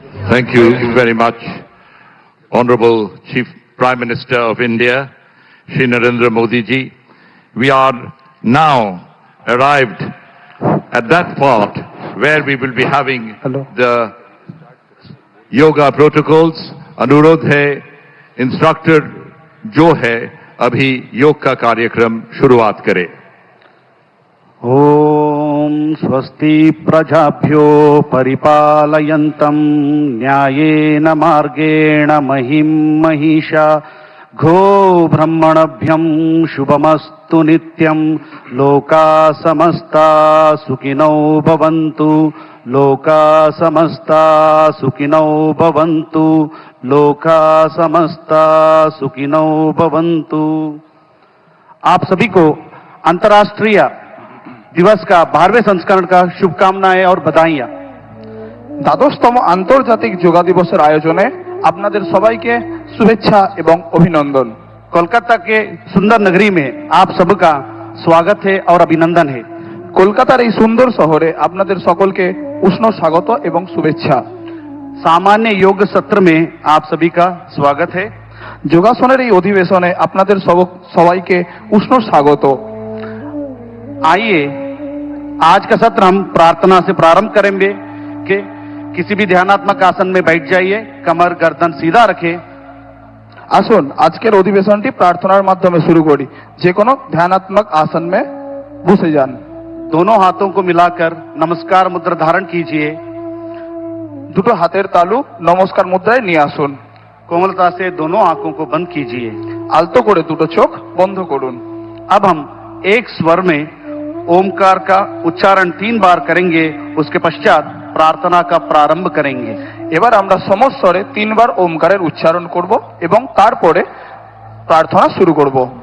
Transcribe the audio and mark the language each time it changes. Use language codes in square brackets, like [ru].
[en] Thank you very much, Honorable Chief Prime Minister of India, Shri Narendra Modi ji. We are now arrived at that part where we will be having the yoga protocols. [hi] अनुरोध है, instructor जो है अभी योग का कार्यक्रम शुरुआत करे। [sa] ओम स्वस्ति प्रजाभ्यो परिपालयन्तं न्यायेन मार्गेण महिं महिषा घो ब्रह्मणभ्यं शुभमस्तु नित्यं लोका समस्ता सुखिनो भवन्तु लोका समस्ता सुखिनो भवन्तु लोका समस्ता सुखिनो भवन्तु। [hi] आप सभी को अंतर्राष्ट्रीय दिवस का 12वें संस्करण का शुभकामनाएं और बधाइयां। [bn] দ্বাদশতম আন্তর্জাতিক যোগা দিবসের আয়োজনে আপনাদের সবাইকে শুভেচ্ছা এবং অভিনন্দন। [hi] कोलकाता के सुंदर नगरी में आप सबका स्वागत है और अभिनंदन है। [bn] কলকাতার এই সুন্দর শহরে আপনাদের সকলকে উষ্ণ স্বাগত এবং শুভেচ্ছা। [hi] सामान्य योग सत्र में आप सभी का स्वागत है। [bn] যোগাসনের এই অধিবেশনে আপনাদের সবাইকে উষ্ণ স্বাগত। [hi] आइए आज का सत्र हम प्रार्थना से प्रारंभ करेंगे कि किसी भी ध्यानात्मक आसन में बैठ जाइए, कमर गर्दन सीधा रखें। [bn] আসুন আজকের অধিবেশনটি প্রার্থনার মাধ্যমে শুরু করি। যে কোনো ধ্যানাত্মক [hi] आसन में [bn] বসে যান। [hi] दोनों हाथों को मिलाकर नमस्कार मुद्रा धारण कीजिए। [bn] দুটো হাতের তালু নমস্কার মুদ্রায় নিয়ে আসুন। [hi] कोमलता से दोनों आंखों को बंद कीजिए। [bn] আলতো করে দুটো চোখ বন্ধ করুন। [hi] अब हम एक स्वर में ओमकार का उच्चारण 3 बार करेंगे, उसके पश्चात प्रार्थना का प्रारंभ करेंगे। [bn] এবার আমরা সমস্বরে 3 বার ওমকারের উচ্চারণ করব এবং তারপরে প্রার্থনা শুরু করব।